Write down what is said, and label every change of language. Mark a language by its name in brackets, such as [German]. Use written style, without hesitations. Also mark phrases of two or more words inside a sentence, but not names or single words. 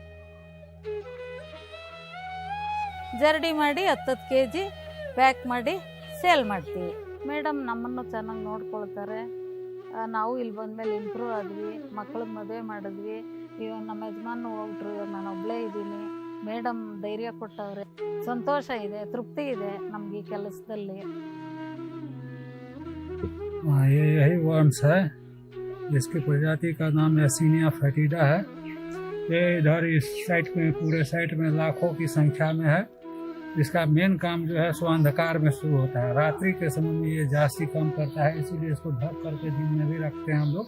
[Kannada] ಜರಡಿ ಮಾಡಿ 10 kg ಪ್ಯಾಕ್ ಮಾಡಿ ಸೇಲ್ ಮಾಡ್ತೀವಿ. ಮೇಡಮ್ ನಮ್ಮನ್ನು ಚೆನ್ನಾಗಿ ನೋಡ್ಕೊಳ್ತಾರೆ. ನಾವು ಇಲ್ಲಿ ಬಂದಮೇಲೆ ಇಂಪ್ರೂವ್ ಆದ್ವಿ, ಮಕ್ಕಳಿಗೆ ಮದುವೆ ಮಾಡಿದ್ವಿ. ಇವಾಗ ನಮ್ಮ ಯಜಮಾನ ಹೋಗ್ಬಿಟ್ರು, ಇವಾಗ ನಾನು ಒಬ್ಬಳೇ ಇದ್ದೀನಿ. ಮೇಡಮ್ ಧೈರ್ಯ ಕೊಟ್ಟವ್ರೆ, ಸಂತೋಷ ಇದೆ, ತೃಪ್ತಿ ಇದೆ ನಮ್ಗೆ ಈ ಕೆಲಸದಲ್ಲಿ. [Hindi] यही वर्म्स है, इसकी प्रजाति का नाम एसिनिया फेटिडा है। ये इधर इस साइड में, पूरे साइड में लाखों की संख्या में है। इसका मेन काम जो है सो अंधकार में शुरू होता है। रात्रि के समय में ये जास्ती काम करता है, इसीलिए इसको ढक करके दिन में भी रखते हैं हम लोग।